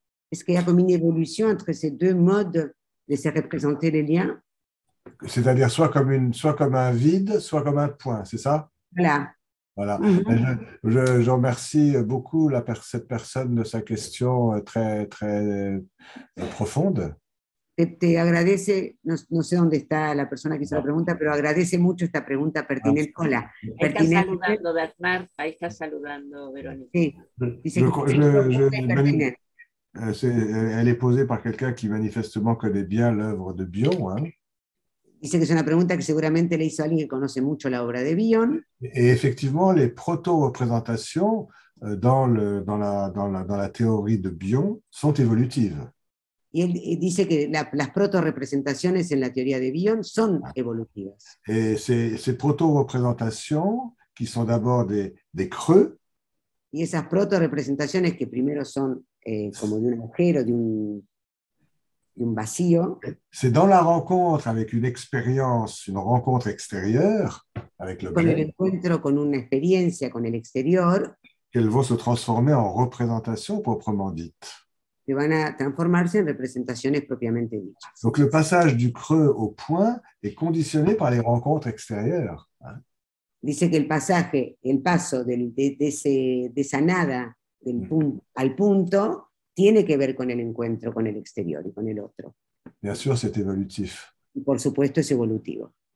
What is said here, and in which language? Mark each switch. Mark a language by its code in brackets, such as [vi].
[fr] Est-ce qu'il y a comme une évolution entre ces deux modes de se représenter les liens? C'est-à-dire soit comme un vide, soit comme un point, c'est ça? Voilà. Voilà. Je remercie beaucoup cette personne de sa question très, très profonde. [es] Te agradece, no sé dónde está la persona que hizo la pregunta, pero agradece mucho esta pregunta pertinente. Hola. Ahí está saludando Bernard, ahí está saludando Verónica. Sí, dice [fr] elle est posée par quelqu'un qui manifestement connaît bien l'œuvre de Bion. Hein. [es] Dice que es una pregunta que seguramente le hizo alguien que conoce mucho la obra de Bion. [fr] Et effectivement, les proto-représentations dans la théorie de Bion sont évolutives. [es] Y él dice que las proto-representaciones en la teoría de Bion son evolutivas. [fr] Et ces proto-représentations, qui sont d'abord des creux, [es] y esas proto-representaciones que primero son como de un agujero, de un vacío. [fr] C'est dans la rencontre avec une expérience, une rencontre extérieure avec l'objet. [es] Con el encuentro con una experiencia con el exterior. [fr] Qu'elles vont se transformer en représentation proprement dite. [es] Que van a transformarse en representaciones propiamente dichas. [fr] Donc le passage du creux au point est conditionné par les rencontres extérieures. Hein. [es] Dice que el paso de esa nada del punto al punto tiene que ver con el encuentro con el exterior y con el otro. [fr] Bien sûr, c'est évolutif. [es] Y por supuesto es evolutivo.